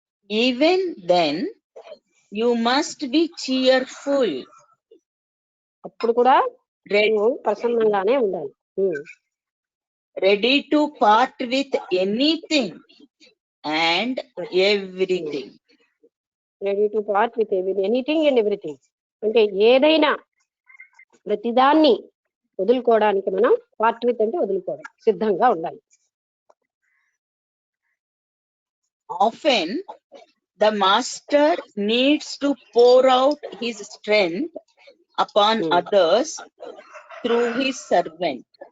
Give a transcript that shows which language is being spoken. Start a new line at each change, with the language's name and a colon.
English: Even then, you must be cheerful.
Telugu: అప్పుడు కూడా ప్రసన్నంగానే ఉండాలి.
English: Ready to part with anything and everything. Ready to part with anything and everything,
Telugu: అంటే ఏదైనా ప్రతిదాన్ని వదులుకోవడానికి మనం పార్ట్ విత్ అంటే వదులుకోవడం, సిద్ధంగా ఉండాలి.
English: Often the master needs to pour out his strength upon others through his servant.